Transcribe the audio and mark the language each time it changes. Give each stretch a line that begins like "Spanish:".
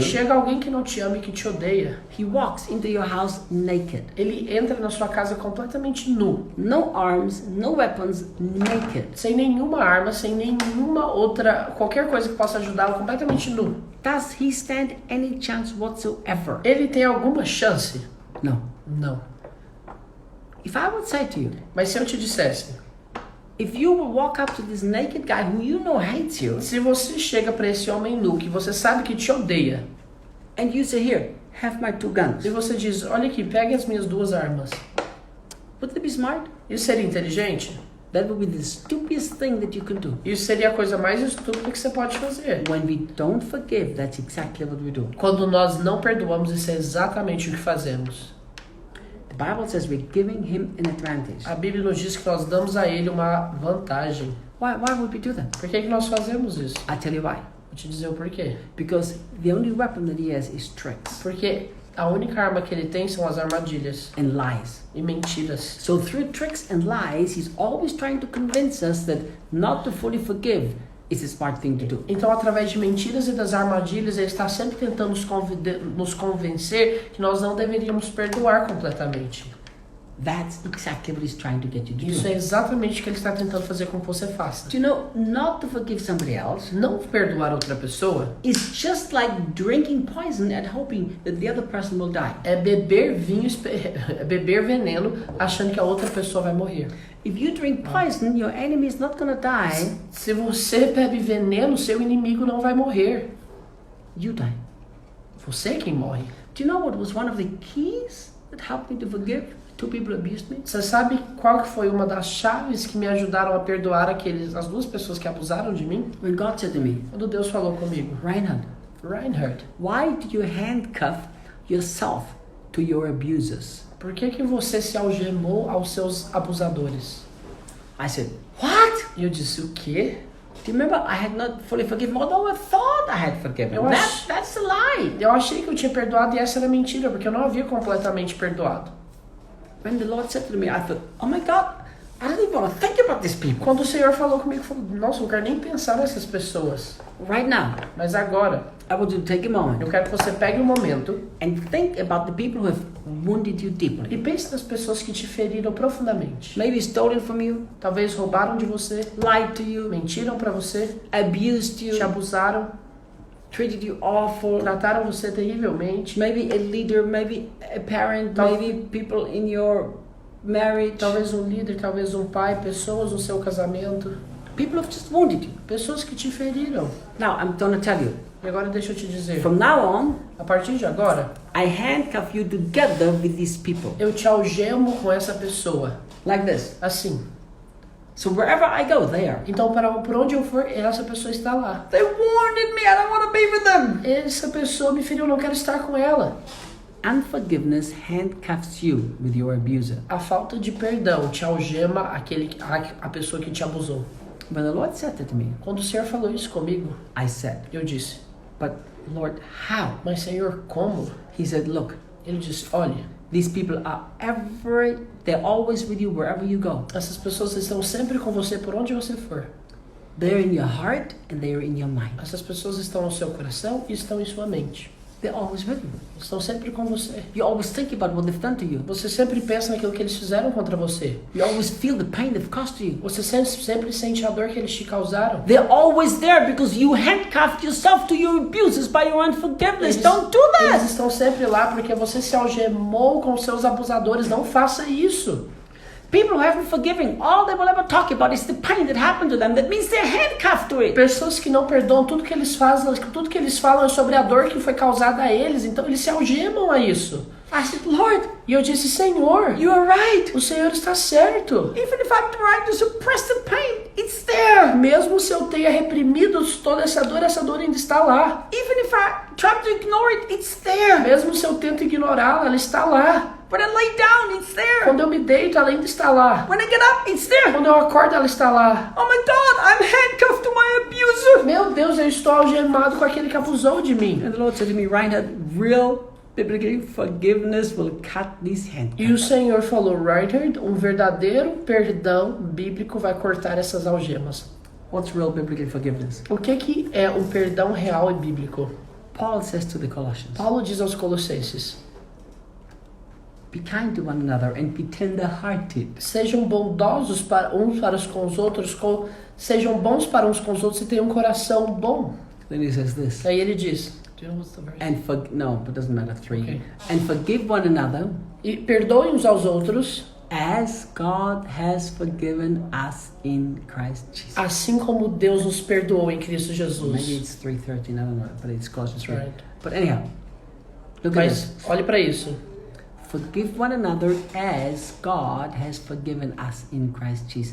Portuguese: chega alguém que não te ama e que te odeia.
English: he walks into your house naked.
Portuguese: Ele entra na sua casa completamente nu,
English: No arms, no weapons, naked.
Portuguese: sem nenhuma arma, sem nenhuma outra, qualquer coisa que possa ajudá-lo, completamente nu.
English: Does he stand any chance whatsoever?
Portuguese: Ele tem alguma chance?
English: No.
Portuguese: Não.
English: If I would say to you,
Portuguese: Mas se eu te dissesse,
English: if you will walk up to this naked guy who you know hates you,
Portuguese: se você chega para esse homem nu que você sabe que te odeia,
English: and you say, here, have my 2 guns,
Portuguese: e você diz, olha aqui, pegue as minhas 2 armas.
English: would it be smart?
Portuguese: Isso seria inteligente?
English: That would be the stupidest thing that you can do.
Portuguese: Isso seria a coisa mais estúpida que você pode fazer.
English: When we don't forgive, that's exactly what we do.
Portuguese: Quando nós não perdoamos, isso é exatamente o que fazemos.
English: The Bible says we're giving him an advantage.
Portuguese: A Bíblia nos diz que nós damos a ele uma vantagem.
English: Why would we do that?
Portuguese: Por que nós fazemos isso?
English: I tell you why.
Portuguese: Vou te dizer o porquê.
English: Because the only weapon that he has is tricks
Portuguese: Porque a única arma que ele tem são as armadilhas
English: and lies.
Portuguese: e mentiras.
English: So through tricks and lies, he's always trying to convince us that not to fully forgive is a smart thing to do.
Portuguese: Então, através de mentiras e das armadilhas, ele está sempre tentando nos convencer que nós não deveríamos perdoar completamente.
English: That's exactly what he's trying to get you to
Portuguese: Isso
English: do.
Portuguese: é exatamente o que ele está tentando fazer com que você faça.
English: Do you know, not to forgive somebody else
Portuguese: Não perdoar outra pessoa
English: is just like drinking poison and hoping that the other person will die.
Portuguese: é beber vinho, é beber veneno, achando que a outra pessoa vai morrer.
English: If you drink poison, your enemy is not going to die.
Portuguese: Se você bebe veneno, seu inimigo não vai morrer.
English: You die.
Portuguese: Você é quem morre.
English: Do you know what was one of the keys that helped me to forgive two people who abused me?
Portuguese: Você sabe qual que foi uma das chaves que me ajudaram a perdoar as duas pessoas que abusaram de mim?
English: When God said to me,
Portuguese: Quando Deus falou comigo,
English: Reinhard,
Portuguese: Reinhard,
English: why did you handcuff yourself to your abusers?
Portuguese: por que você se algemou aos seus abusadores?
English: I said, what?
Portuguese: E eu disse, o quê?
English: Do you remember I had not fully forgiven, although I thought I had forgiven?
Portuguese: Eu acho-
English: That's a lie.
Portuguese: Eu achei que eu tinha perdoado e essa era mentira, porque eu não havia completamente perdoado.
English: When the Lord said to me, I thought, oh my God, I don't even want to think about these people.
Portuguese: Quando o Senhor falou comigo, eu falei, nossa, eu não quero nem pensar nessas pessoas.
English: Right now,
Portuguese: Mas agora,
English: I want you to take a
Portuguese: eu
English: moment
Portuguese: quero que você pegue um momento
English: and think about the people who have wounded you
Portuguese: e
English: deeply.
Portuguese: pense nas pessoas que te feriram profundamente.
English: Maybe stolen from you,
Portuguese: Talvez roubaram de você,
English: lied to you,
Portuguese: mentiram pra você,
English: abused
Portuguese: te
English: you,
Portuguese: abusaram,
English: treated you awful.
Portuguese: trataram você terrivelmente.
English: Maybe a leader, maybe a parent,
Portuguese: Tal-
English: maybe people in your marriage.
Portuguese: Talvez um líder, talvez um pai, pessoas no seu casamento.
English: People have just wounded you.
Portuguese: Pessoas que te feriram.
English: Now, I'm going to tell you,
Portuguese: E agora deixa eu te dizer,
English: from now on,
Portuguese: a partir de agora,
English: I handcuff you together with these people.
Portuguese: eu te algemo com essa pessoa.
English: Like this.
Portuguese: Assim.
English: So wherever I go, they are.
Portuguese: Então, por onde eu for, essa pessoa está lá.
English: They wounded me, I don't want to be with them.
Portuguese: Essa pessoa me feriu, eu não quero estar com ela.
English: Unforgiveness handcuffs you with your abuser.
Portuguese: A falta de perdão te algema a pessoa que te abusou.
English: When the Lord said that to me,
Portuguese: Quando o Senhor falou isso comigo,
English: I said,
Portuguese: eu disse,
English: but Lord, how?
Portuguese: mas Senhor, como?
English: He said, look,
Portuguese: Ele disse, olha,
English: these people are they're always with you wherever you go.
Portuguese: essas pessoas estão sempre com você por onde você for.
English: They're in your heart and they're in your mind.
Portuguese: Essas pessoas estão no seu coração e estão em sua mente.
English: They're always with you.
Portuguese: Estão sempre com você.
English: You always think about what they've done to you.
Portuguese: Você sempre pensa naquilo que eles fizeram contra você.
English: You always feel the pain they've caused to you.
Portuguese: Você sempre sente a dor que eles te causaram.
English: They're always there because you handcuffed yourself to your abusers by your unforgiveness. Don't do
Portuguese: Eles
English: that.
Portuguese: estão sempre lá porque você se algemou com seus abusadores. Não faça isso.
English: People who haven't forgiven, all they will ever talk about is the pain that happened to them. That means they're handcuffed to it.
Portuguese: Pessoas que não perdoam, tudo que eles fazem, tudo que eles falam é sobre a dor que foi causada a eles. Então eles se algemam a isso.
English: I said, Lord,
Portuguese: E eu disse, Senhor,
English: you are right.
Portuguese: o Senhor está certo.
English: Even if I'm trying to suppress the pain, it's there.
Portuguese: Mesmo se eu tenha reprimido toda essa dor ainda está lá.
English: Even if I try to ignore it, it's there.
Portuguese: Mesmo se eu tento ignorá-la, ela está lá.
English: When I lay down, it's there.
Portuguese: Quando eu me deito, ela ainda está lá.
English: When I get up, it's there.
Portuguese: Quando eu acordo, ela está lá.
English: Oh my God, I'm handcuffed to my abuser.
Portuguese: Meu Deus, eu estou algemado com aquele que abusou de mim.
English: And the Lord said to me, Reinhard, real biblically forgiveness will cut these handcuffs.
Portuguese: E o Senhor falou, Reinhard, um verdadeiro perdão bíblico vai cortar essas algemas.
English: What's real biblical forgiveness?
Portuguese: O que é um perdão real e bíblico?
English: Paul says to the Colossians,
Portuguese: Paulo diz aos Colossenses,
English: be kind to one another and be tender-hearted.
Portuguese: sejam bondosos uns para com os outros, sejam bons para uns com os outros e tenham um coração bom.
English: Then he says this,
Portuguese: Aí ele diz,
English: do you know what's the verse? no, but doesn't matter, 3. Okay. And forgive one another
Portuguese: E perdoem uns aos outros,
English: as God has forgiven us in Christ Jesus.
Portuguese: assim como Deus nos perdoou em Cristo
English: Maybe
Portuguese: Jesus.
English: it's 3:13, I don't know, but it's Colossians 3. Right. But anyhow, look at
Portuguese: Mas
English: this.
Portuguese: olhe para isso.
English: Forgive one another as God has forgiven us in Christ Jesus.